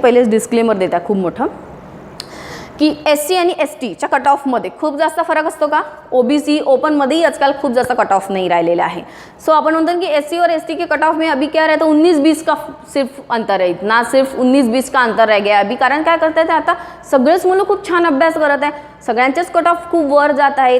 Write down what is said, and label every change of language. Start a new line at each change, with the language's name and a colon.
Marathi: पहिलेच डिस्क्लेमर देत आहे खूप मोठं की SC आणि STच्या कट ऑफमध्ये खूप जास्त फरक असतो का. OBC ओपनमध्येही आजकाल खूप जास्त कट ऑफ नाही राहिलेला आहे. सो आपण म्हणतो की
Hindi: SC और ST के कट ऑफ में अभी क्या रहता है, 19-20 का सिर्फ अंतर है. इतना सिर्फ 19-20 का अंतर रह गया अभी.
Marathi: कारण काय करत आहे, आता सगळेच मुलं खूप छान अभ्यास करत आहे, सगळ्यांचेच कट ऑफ खूप वर जात आहे.